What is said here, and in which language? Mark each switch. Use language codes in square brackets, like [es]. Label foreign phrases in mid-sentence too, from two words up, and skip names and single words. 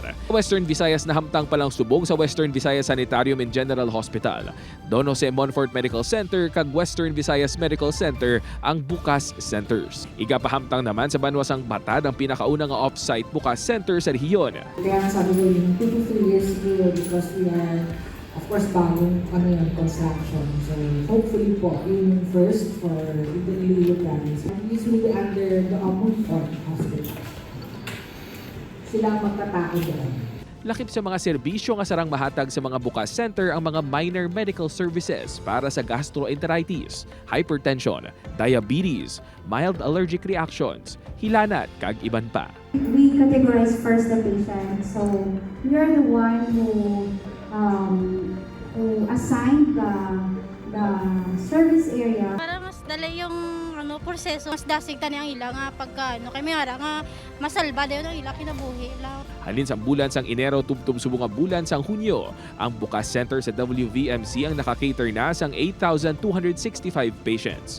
[hil] Western Visayas nahamtang palang subong sa Western Visayas Sanitarium and General Hospital, Don Jose Monfort Medical Center kag Western Visayas Medical Center ang bukas centers. Igapahamtang naman sa Banwasang Batad ang pinakauna nga off-site bukas center sa rehiyon. [tl] Kaya sabi ko yung [en] 2 to 3 years ago because we are of course bagong construction. So hopefully [tl] po yung [en] first for the Iloilo province. This will be under the Monfort Hospital. [hil] Sila magtatao doon. Lakip sa mga serbisyo nga sarang mahatag sa mga bukas center ang mga [en] minor medical services [hil] para sa [en] gastroenteritis, hypertension, diabetes, mild allergic reactions, [hil] hilanat kag iban pa. [en] We categorize first the patient. So we are the one who assigned the service area. [hil] Para mas dala yung proseso, mas dasig tani ang ila nga pagka kay may ara nga masalba dayon ang ila kinabuhi ila. Halin sa bulan sang Enero tubtub subong nga bulan sang Hunyo, ang bukas center sa WVMC ang nakakater na sang 8,265 patients.